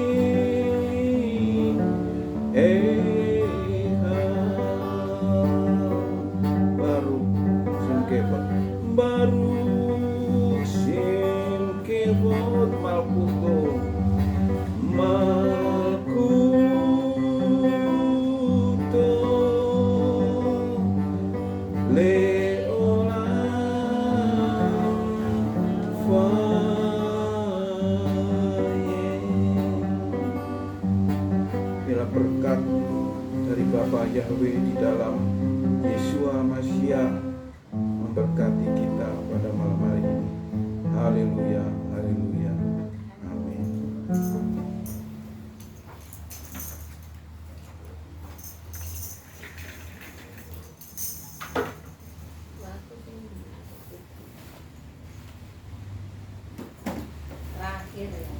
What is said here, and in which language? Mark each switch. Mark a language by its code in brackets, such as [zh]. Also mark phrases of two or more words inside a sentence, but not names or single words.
[he] אחד ברוך שם כבוד מלכותו מלכותו לעולם ועד. [id] Bila berkat dari Bapa Yahweh di dalam [he] ישוע המשיח [id] memberkati kita pada malam hari ini. Haleluya, haleluya, amin. Terakhir ya.